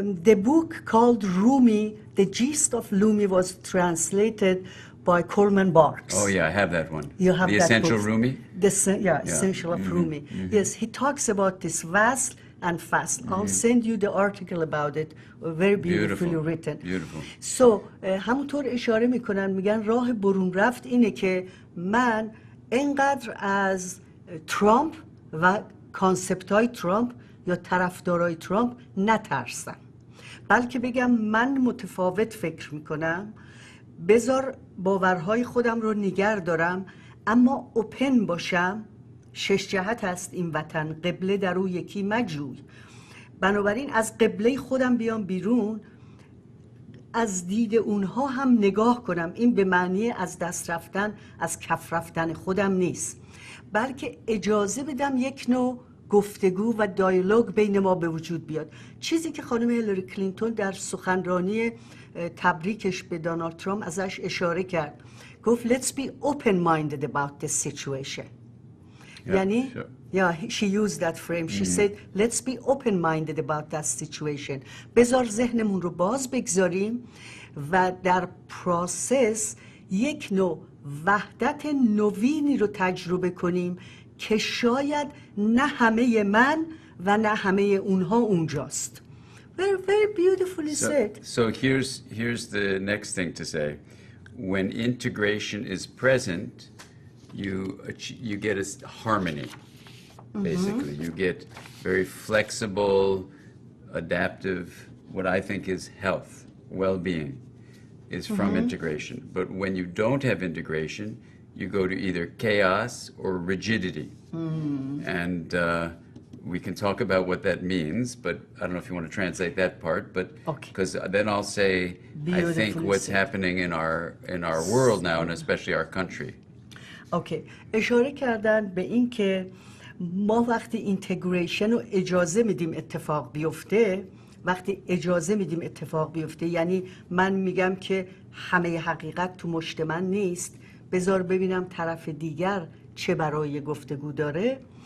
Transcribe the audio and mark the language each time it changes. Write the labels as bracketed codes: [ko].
[en] The book called Rumi, The Gist of Rumi, was translated by Coleman Barks. Oh yeah, I have that one. You have the that Essential book. Rumi. Essential of Rumi. Yes, he talks about this vast and fast. I'll send you the article about it. Very beautifully written. Beautiful. [fa] So همونطور اشاره میکنن، میگن راه برون رفت اینه که من انقدر از ترامپ و کانسپت های ترامپ یا طرفدارای ترامپ نترسم، بلکه بگم من متفاوت فکر میکنم، بذار باورهای خودم رو نگر دارم، اما اوپن باشم. 6 جهت است این وطن، قبله در او یکی مجوی. بنابراین از قبله خودم بیام بیرون، از دید اونها هم نگاه کنم. این به معنی از دست رفتن، از کف رفتن خودم نیست، بلکه اجازه بدم یک نوع گفتگو و دیالوگ بین ما به وجود بیاد. چیزی که خانم هیلاری کلینتون در سخنرانی تبریکش به دونالد ترامپ ازش اشاره کرد، گفت [en] let's be open-minded about this situation. [fa] یعنی [en] she used that frame. She said let's be open-minded about that situation. [fa] بذار ذهنمون رو باز بگذاریم و در پروسس یک نوع وحدت نوینی رو تجربه کنیم که شاید نه همه من و نه همه اونها اونجاست. [en] Very, very beautifully said. So here's the next thing to say. When integration is present, you get a harmony. Basically, you get very flexible, adaptive. What I think is health, well-being, is from integration. But when you don't have integration, you go to either chaos or rigidity. And we can talk about what that means, but I don't know if you want to translate that part. But because then I'll say, I think what's happening in our world now, and especially our country. Okay. [fa] اشاره کردن به این که ما وقتی اینتگریشن رو اجازه میدیم اتفاق بیفته، وقتی اجازه میدیم اتفاق بیفته، یعنی من میگم که همه حقیقت تو مشت من نیست، بذار ببینم طرف دیگر چه برای گفتگو داره.